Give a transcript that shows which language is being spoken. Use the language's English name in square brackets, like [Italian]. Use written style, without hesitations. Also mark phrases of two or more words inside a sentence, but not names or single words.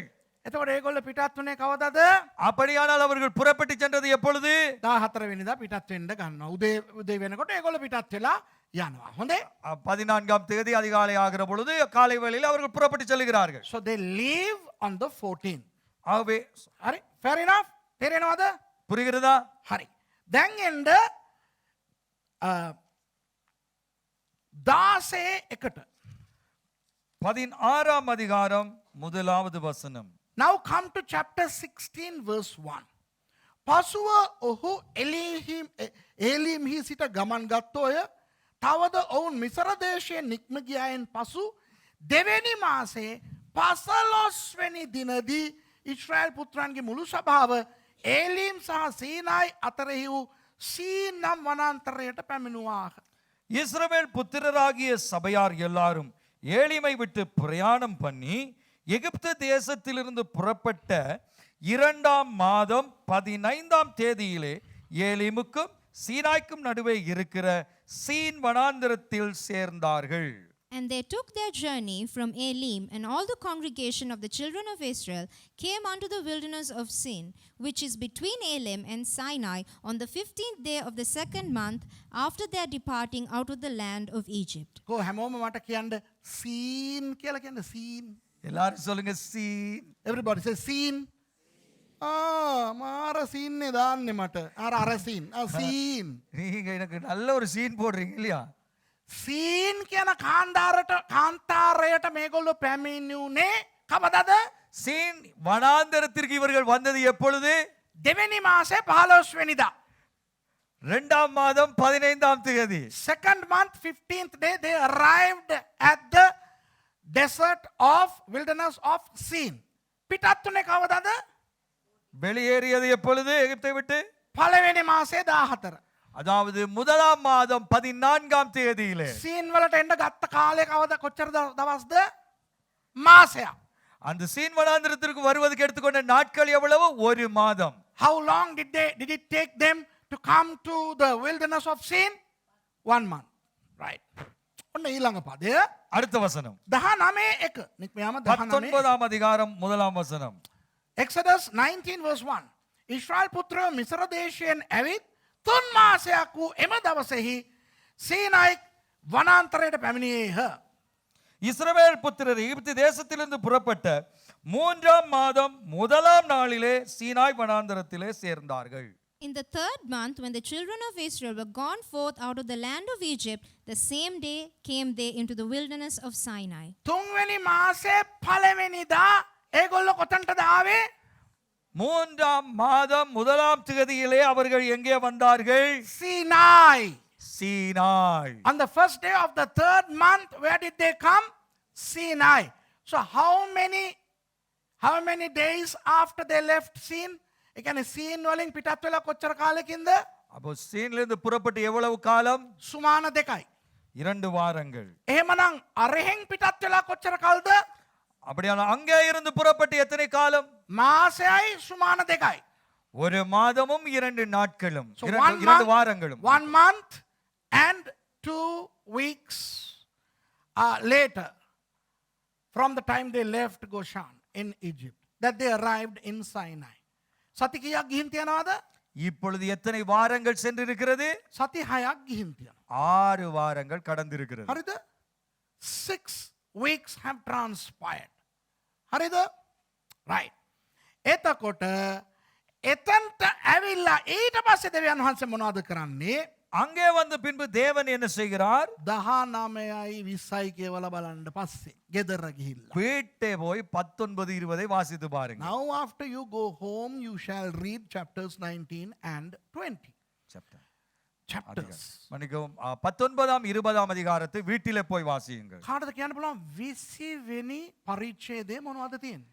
[Sinhala] එතකොට ඒගොල්ලෝ පිටත් වුණේ කවදද? [Tamil] அப்படியானால் அவர்கள் புறப்பட்டு சென்றது எப்பொழுது? [Sinhala] 14 වෙනිදා පිටත් වෙන්න ගන්නවා. උදේ වෙනකොට ඒගොල්ලෝ පිටත් වෙලා යනවා. හොඳේ? [Tamil] 14ஆம் தேதி அதிகாலை ஆகிற பொழுது காலை வேளையில் அவர்கள் புறப்பட்டு செல்கிறார்கள். [English] So they leave on the 14th. [Tamil] ஆகவே [Sinhala] හරි? [English] fair enough? [Sinhala] තේරෙනවද? [Tamil] புரிகிறதா? [Sinhala] හරි. දැන් එන්න 16 එකට. [Tamil] 16ஆம் அதிகாரம் முதலாவது வசனம். [English] Now come to chapter 16 verse 1. [Sinhala] පසුව ඔහු එලීම්හි සිට ගමන් ගත්තෝය. තවද ඔවුන් මිසර දේශයෙන් නික්ම ගියායින් පසු දෙවැනි මාසේ 15 වෙනි දිනදී ඊශ්‍රායල් පුත්‍රයන්ගේ මුළු සභාව ඒලීම් සහ සීනායි අතරෙහි වූ සීන් නම් වනාන්තරයට පැමිණුවාහ. [Tamil] இஸ்ரவேல் புத்திரராகிய சபையார் எல்லாரும் ஏலிமை விட்டு பிரயாணம் பண்ணி எகிப்து தேசத்திலிருந்து புறப்பட்ட 2ஆம் மாதம் 15ஆம் தேதியிலே ஏலிமுக்கும் சீனாய்க்கும் நடுவே இருக்கிற சீன் வனாந்திரத்தில் சேர்ந்தார்கள். [English] And they took their journey from Elim, and all the congregation of the children of Israel came unto the wilderness of Sin, which is between Elim and Sinai, on the 15th day of the 2nd month after their departing out of the land of Egypt. [Sinhala] කො හැමෝම මට කියන්න සීන් කියලා කියන්න සීන්. [Tamil] எல்லாரும் சொல்லுங்க சீன். [English] Everybody say scene. [Sinhala] මාර සීන් නේ දාන්නේ මට. අර සීන්. සීන්. [Tamil] நீங்க எனக்கு நல்ல ஒரு சீன் போடுறீங்க இல்லையா? [Sinhala] සීන් කියන කාන්තාරයට මේගොල්ලෝ පැමිණුනේ කවදද? [Tamil] சீன் வனாந்தரத்திற்கு இவர்கள் வந்தது எப்பொழுது? [Sinhala] දෙවෙනි මාසේ 15 වෙනිදා. [Tamil] 2ஆம் மாதம் 15ஆம் தேதி. [English] Second month 15th day they arrived at the desert of wilderness of Sin. [Sinhala] පිටත් උනේ කවදද? [Tamil] வெளியேறியது எப்பொழுது எகிப்தை விட்டு? [Sinhala] පළවෙනි මාසේ 14. [Tamil] அதாவது 1ஆம் மாதம் 14ஆம் தேதியிலே. [Sinhala] සීන් වලට එන්න ගත්ත කාලය කවද කොච්චර දවස්ද? මාසයක්. [Tamil] அந்த சீன் வனாந்திரத்திற்கு வருவதற்கு எடுத்துக்கொண்ட நாட்கள் எவ்வளவு? ஒரு மாதம். [English] How long did it take them to come to the wilderness of Sin? 1 month. Right. [Sinhala] ඔන්න ඊළඟ පදය. [Tamil] அடுத்த வசனம் [Sinhala] 19:1. නික්මයාම 19. [Tamil] 19ஆம் அதிகாரம் 1ஆம் வசனம். [English] Exodus 19 verse 1. [Sinhala] ඊශ්‍රායල් පුත්‍රයෝ මිස්ර දේශයෙන් ඇවිත් 3 මාසයක් වූ එම දවසෙහි සීනායි වනාන්තරයට පැමිණියේහ. [Tamil] இஸ்ரவேல் புத்திரர் எகிப்து தேசத்திலிருந்து புறப்பட்ட 3ஆம் மாதம் 1ஆம் நாளிலே சீனாய் வனாந்தரத்திலே சேர்ந்தார்கள். [English] In the 3rd month, when the children of Israel were gone forth out of the land of Egypt, the same day came they into the wilderness of Sinai. [Sinhala] 3 මාසේ පළවෙනිදා ඒගොල්ලෝ කොතනටද ආවේ? [Tamil] 3ஆம் மாதம் 1ஆம் தேதியிலே அவர்கள் எங்கே வந்தார்கள்? [English] Sinai. [Tamil] சீனாய். [English] On the first day of the 3rd month, where did they come? Sinai. So how many days after they left Sin? [Sinhala] ඒ කියන්නේ සීන් වලින් පිටත් වෙලා කොච්චර කාලෙකින්ද? [Tamil] அப்போ சீனிலிருந்து புறப்பட்டு எவ்வளவு காலம்? [Sinhala] සුමාන 2යි. [Tamil] 2 வாரங்கள். [Sinhala] එහෙමනම් අරහෙන් පිටත් වෙලා කොච්චර කල්ද? [Tamil] அப்படியான அங்கே இருந்து புறப்பட்டு எத்தனை காலம்? [Sinhala] මාසයයි සුමාන 2යි. [Tamil] 1 மாதமும் 2 நாட்களும், [English] So [Tamil] 2 வாரங்களும். [English] 1 month and 2 weeks later from the time they left Goshen in Egypt that they arrived in Sinai. [Sinhala] සති කීයක් ගිහින් තියනවද? [Tamil] இப்பொழுது எத்தனை வாரங்கள் சென்றிருக்கிறது? [Sinhala] සති 6ක් ගිහින් තියනවා. [Tamil] 6 வாரங்கள் கடந்திருக்கிறது. [English] හරිද? 6 weeks have transpired. [Sinhala] හරිද? right. එතකොට එතන්ට ඇවිල්ලා ඊට පස්සේ දෙවියන් වහන්සේ මොනවද කරන්නේ? [Tamil] அங்கே வந்த பின்பு தேவன் என்ன செய்கிறார்? [Sinhala] 19යි 20යි කියවලා බලන්න පස්සේ ගෙදර ගිහිල්ලා. [Tamil] வீட்டே போய் 19 20 வாசித்து பாருங்க. [English] Now after you go home you shall read chapters 19 and 20. Chapters. [Tamil] மன்னிக்கவும், 19ஆம் 20ஆம் அதிகாரத்தை வீட்டிலே போய் வாசியுங்கள். [Sinhala] කාටද කියන්න පුළුවන් 20 වෙනි පරිච්ඡේදය මොනවද තියෙන්නේ?